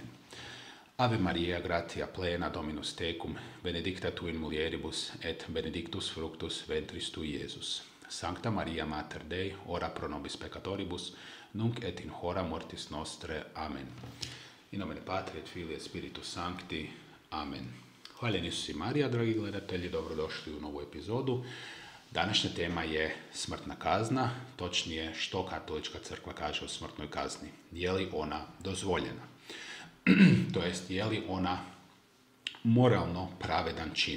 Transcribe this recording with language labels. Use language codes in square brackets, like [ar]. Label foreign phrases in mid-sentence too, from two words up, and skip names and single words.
[la] Ave Maria, gratia plena, Dominus tecum, benedicta tu in mulieribus, et benedictus fructus ventris tui, Iesus. Sancta Maria, Mater Dei, ora pro nobis peccatoribus, nunc et in hora mortis nostre. Amen. In nomine Patri et Filii et Spiritus Sancti. Amen. [hr] Hvaljen Isus i Marija, dragi gledatelji, dobrodošli u novu epizodu. Današnja tema je smrtna kazna, točnije što katolička crkva kaže o smrtnoj kazni. Je li ona dozvoljena? To jest, je li ona moralno pravedan čin?